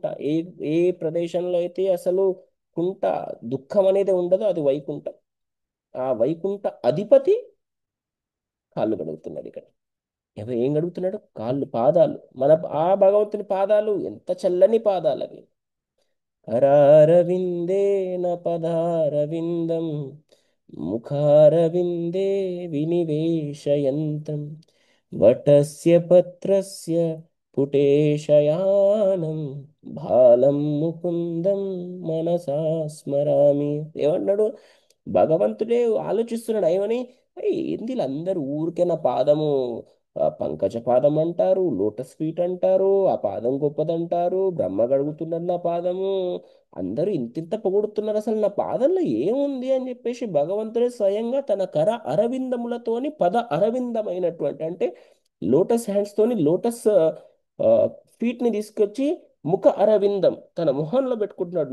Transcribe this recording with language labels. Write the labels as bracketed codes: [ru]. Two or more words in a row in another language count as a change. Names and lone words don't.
[te] ఏ ఏ ప్రదేశంలో అయితే అసలు కుంట, దుఃఖం అనేది ఉండదో అది వైకుంఠం. ఆ వైకుంఠ అధిపతి కాళ్ళు గడుగుతున్నాడు ఇక్కడ. ఏం గడుగుతున్నాడు? కాళ్ళు, పాదాలు. మన ఆ భగవంతుని పాదాలు ఎంత చల్లని పాదాలు అవి. [sa] करारविन्देन पदारविन्दं मुखारविन्दे विनिवेशयन्तं वटस्य पत्रस्य पुटेशयानं బాలం ముకుందం మనసా స్మరామి. ఏమన్నాడు? [te] భగవంతుడే ఆలోచిస్తున్నాడు ఏమని? ఏంది వీళ్ళందరూ ఊరికే నా పాదము పంకజ పాదం అంటారు, [en] lotus feet [te] అంటారు, ఆ పాదం గొప్పదంటారు, బ్రహ్మ గడుగుతున్నారు నా పాదము, అందరూ ఇంతింత పొగుడుతున్నారు, అసలు నా పాదంలో ఏముంది అని చెప్పేసి భగవంతుడే స్వయంగా తన కర అరవిందములతోని, పద అరవిందమైనటువంటి అంటే [en] lotus hands [te] తోని [en] lotus feet [te] ని తీసుకొచ్చి ముఖ అరవిందం తన మొహంలో పెట్టుకుంటున్నాడు.